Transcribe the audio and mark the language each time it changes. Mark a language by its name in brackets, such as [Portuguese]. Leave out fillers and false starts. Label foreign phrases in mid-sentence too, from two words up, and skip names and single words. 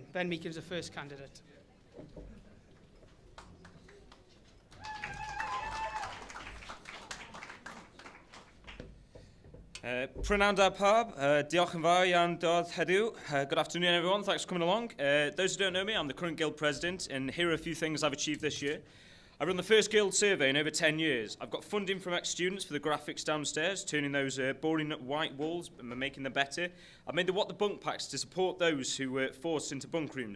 [English] Ben Meakin is the first candidate. [Welsh] Prynawn da pawb, diolch yn fawr iawn dod heddiw. [English] Good afternoon everyone, thanks for coming along. Those who don't know me, I'm the current Guild President, and here are a few things I've achieved this year. I run the first Guild survey in over 10 years. I've got funding from ex-students for the graphics downstairs, turning those boring white walls and making them better. I've made the What the Bunk packs to support those who were forced into bunk rooms.